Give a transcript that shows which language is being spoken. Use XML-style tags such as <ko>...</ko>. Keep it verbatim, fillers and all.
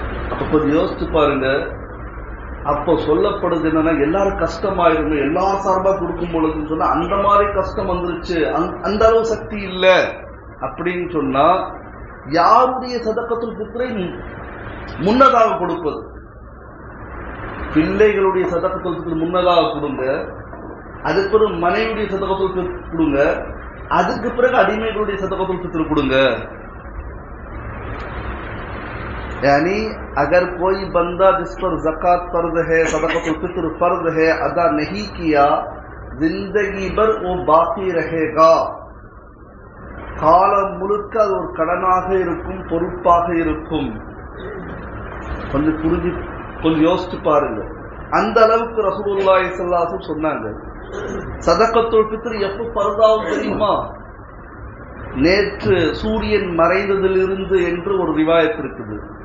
<ta>அப்ப கொஞ்சம் யோசிச்சு பாருங்க. அப்போ சொல்லப்படுது என்னன்னா எல்லாரும் கஷ்டமாயிருங்க, எல்லா சார்பா கொடுக்கும் பொழுதுன்னு சொன்னா அந்த மாதிரி கஷ்டம் வந்துருச்சு, அந்த அளவு சக்தி இல்லை அப்படின்னு சொன்னா யாருடைய சதக்கத்துல் பித்ரை முன்னதாக கொடுப்பது? பிள்ளைகளுடைய சதக்கத்துல் பித்ரு முன்னதாக கொடுங்க, அதுக்கு பிறகு மனைவியுடைய சதக்கத்துல் பித்ரு கொடுங்க, அதுக்கு பிறகு அடிமைகளுடைய சதக்கத்துல் பித்ரு கொடுங்க.</ta> <ur>یعنی اگر کوئی بندہ جس پر زکوٰۃ فرض ہے, صدقۃ الفطر فرض ہے, ادا نہیں کیا, زندگی بھر وہ باقی رہے گا.</ur> <ta>காலம் முழுக்க அது ஒரு கடனாக இருக்கும், பொறுப்பாக இருக்கும். கொஞ்சம் புரிஞ்சு கொஞ்சம் யோசிச்சு பாருங்க. அந்த அளவுக்கு ரசூலுல்லாஹி ஸல்லல்லாஹு அலைஹி வஸல்லம் சொன்னாங்க. சதக்கத்துல் பித்ர் எப்போ பரதாவும் தெரியுமா? நேற்று சூரியன் மறைந்ததிலிருந்து என்று ஒரு ரிவாயத் இருக்குது.</ta>